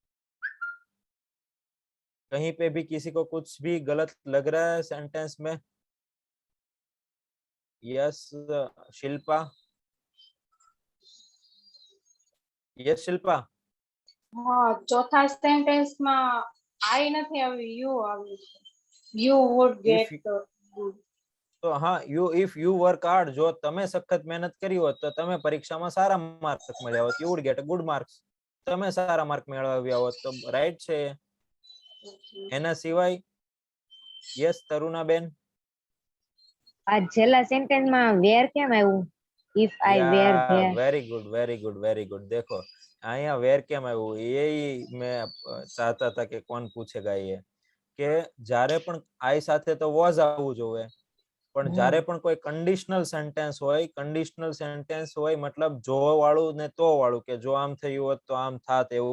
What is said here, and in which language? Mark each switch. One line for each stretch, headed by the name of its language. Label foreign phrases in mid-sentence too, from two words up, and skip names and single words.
Hindi: कहीं पे भी किसी को कुछ भी गलत लग रहा है सेंटेंस में? यस शिल्पा. यस शिल्पा.
Gujarati: હા, ચોથા સેન્ટેન્સ માં I નથી આવ્યું, you આવ્યું છે.
English: You would get good.
Gujarati: તો હા,
English: you if you work hard,
Gujarati: જો તમે સખત મહેનત કરી હોત તો તમે પરીક્ષામાં સારા માર્ક મળ્યા હોત.
English: You would get a good marks,
Gujarati: તમે સારા માર્ક મેળવ્યા હોત. તો રાઈટ છે. એના સિવાય યસ તરુણાબેન. આ છેલ્લા સેન્ટેન્સ માં વેર કેમ આવ્યું?
English: If I were there. very good, very good, very good.
Gujarati: देखो અહીંયા વેર કેમ આવ્યું એ મેં ચાહતા હતા કે કોણ પૂછેગા એ, કે જ્યારે પણ આઈ સાથે તો વોઝ આવવું જોઈએ, પણ જ્યારે પણ કોઈ
English: conditional sentence
Gujarati: હોય મતલબ જો વાળું ને તો વાળું, કે જો આમ થયું હોત તો આમ થાત એવું.